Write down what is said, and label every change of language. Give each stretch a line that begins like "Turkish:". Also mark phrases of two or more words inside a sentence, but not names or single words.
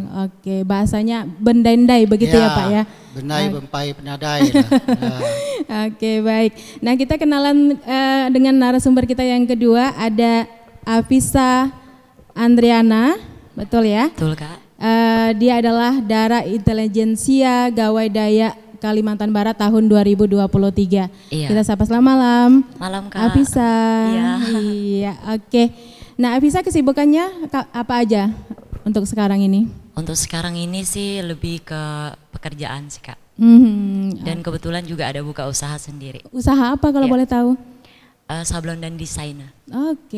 Indonesian: Oke, bahasanya bendendai begitu ya Pak ya. Benai, bempai, penadai lah. Oke, baik. Nah, kita kenalan dengan narasumber kita yang kedua, ada Afisa Andriana, betul ya? Betul Kak. Dia adalah Dara Intelijensia Gawai Dayak Kalimantan Barat tahun 2023. Iya. Kita sapa selamat malam. Malam Kak. Afisa. Iya. Iya, oke. Nah, Afisa kesibukannya apa aja untuk sekarang ini? Untuk sekarang ini sih lebih ke pekerjaan sih Kak. Dan kebetulan juga ada buka usaha sendiri. Usaha apa kalau Iya. boleh tahu? Sablon dan desainer. Oke.